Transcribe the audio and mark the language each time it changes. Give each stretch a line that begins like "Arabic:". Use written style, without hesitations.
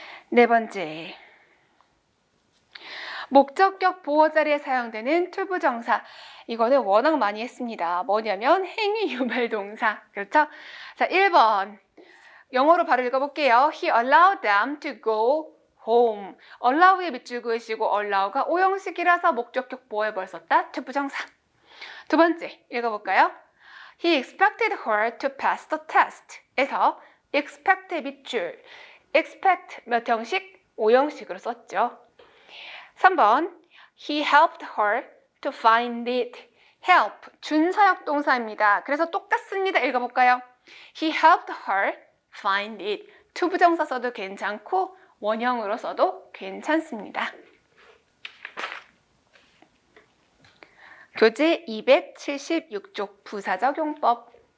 Korean: 네 번째, 목적격 보호 자리에 사용되는 투부정사. 이거는 워낙 많이 했습니다. 뭐냐면 행위 유발 동사. 그렇죠? 자, 1번 영어로 바로 읽어볼게요.
English: He allowed them to go home.
Korean: allow의 밑줄 그으시고 allow가 오형식이라서 목적격 보호에 벌 썼다. 투부정사. 두 번째 읽어볼까요?
English: He expected her to pass the test.
Korean: 에서 expect의 밑줄. expect 몇 형식? 오형식으로 썼죠.
English: 3번 He helped her to find it.
Korean: help 준사역 동사입니다. 그래서 똑같습니다. 읽어볼까요?
English: He helped her find it.
Korean: 투부정사 써도 괜찮고 원형으로 써도 괜찮습니다. 교재 276쪽 부사적용법.